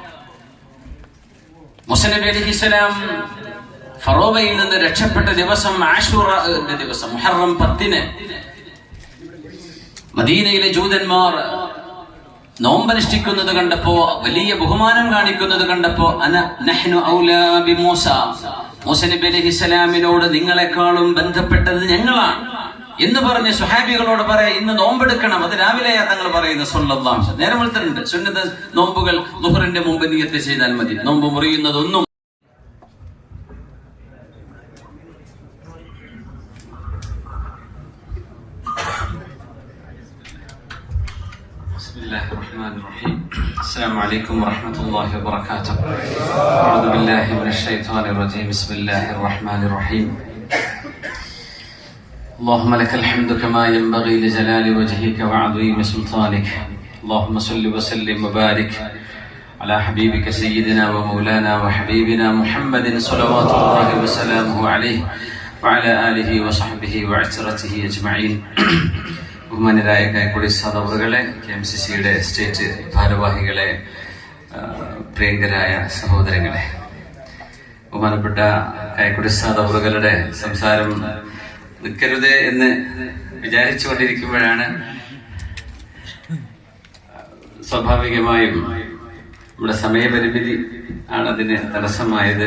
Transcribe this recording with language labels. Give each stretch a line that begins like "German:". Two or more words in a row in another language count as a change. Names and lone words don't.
Malayalam: മൂസ നബി അലൈഹിസ്സലാം ഫറോവയിൽ നിന്ന് രക്ഷപ്പെട്ട ദിവസം ആശൂറയുടെ ദിവസം, മുഹറം 10-ന് മദീനയിലെ ജൂതന്മാർ നോമ്പനുഷ്ഠിക്കുന്നത് കണ്ടപ്പോ, വലിയ ബഹുമാനം കാണിക്കുന്നത് കണ്ടപ്പോ,
Arabic: نحن أولى بموسى,
Malayalam: മൂസ നബി അലൈഹിസ്സലാമിനോട് നിങ്ങളെക്കാളും ബന്ധപ്പെട്ടത് ഞങ്ങളാണ് എന്ന് പറഞ്ഞ് സ്വഹാബികളോട് പറയാ, ഇന്ന് നോമ്പെടുക്കണം. അത് രാവിലെയാ തങ്ങൾ പറയുന്നത്
Arabic: صلى الله عليه وسلم.
Malayalam: നേരം വെളുത്തിട്ടുണ്ട്. സുന്നത്ത് നോമ്പുകൾ ളുഹറിന്റെ മുമ്പ് നിയ്യത്ത് ചെയ്താൽ മതി. നോമ്പ് മുറിയുന്നതൊന്നും
Arabic: السلام عليكم ورحمة الله وبركاته. أعوذ بالله من الشيطان الرجيم. بسم الله الرحمن الرحيم. اللهم لك الحمد كما ينبغي لجلال وجهك وعظيم سلطانك. اللهم صل وسلم وبارك على حبيبك سيدنا ومولانا وحبيبنا محمد صلوات الله وسلامه عليه وعلى آله وصحبه وعترته أجمعين.
Malayalam: ബഹുമാന്യരായ കായക്കൊടി സഹോദരങ്ങളെ, KMCCയുടെ സ്റ്റേറ്റ് ഭാരവാഹികളെ, പ്രിയങ്കരായ സഹോദരങ്ങളെ, ബഹുമാനപ്പെട്ട കായക്കൊടി സഹോദരങ്ങളുടെ സംസാരം നിൽക്കരുത് എന്ന് വിചാരിച്ചുകൊണ്ടിരിക്കുമ്പോഴാണ് സ്വാഭാവികമായും നമ്മുടെ സമയപരിമിതി ആണ് അതിന് തടസ്സമായത്.